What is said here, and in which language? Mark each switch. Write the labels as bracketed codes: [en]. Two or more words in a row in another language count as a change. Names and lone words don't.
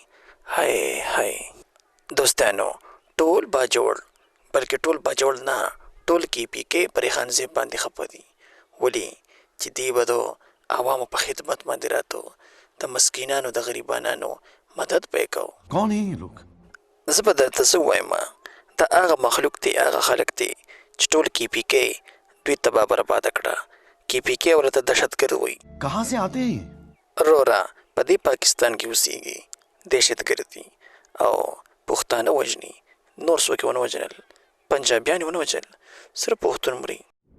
[ps] های های دوستانو ټول باجوړ، بلکې ټول باجوړ نه، ټول کې پی کې پر ریحان زیب باندې خفه دي. ولې چې دی به د عوامو په خدمت باندې راتو، د مسکینانو د غریبانانو مدد به یې کوو. [ur] کون ہے یہ لوگ؟ [ps] زه به درته څه ووایم، دا هغه مخلوق دی، هغه خلک دی چې ټول کې پی کې دوی تباه برباده کړه. کې پی کې ورته دهشتګرد وایي. [ur] کہاں سے آتے ہیں یہ؟ [ps] رورا په دې پاکستان کې اوسېږي، دهشتګرد دي او پښتانه وژني، نور څوک یې ونه وژنل، پنجابیان یې ونه وژنل، صرف پښتون مري.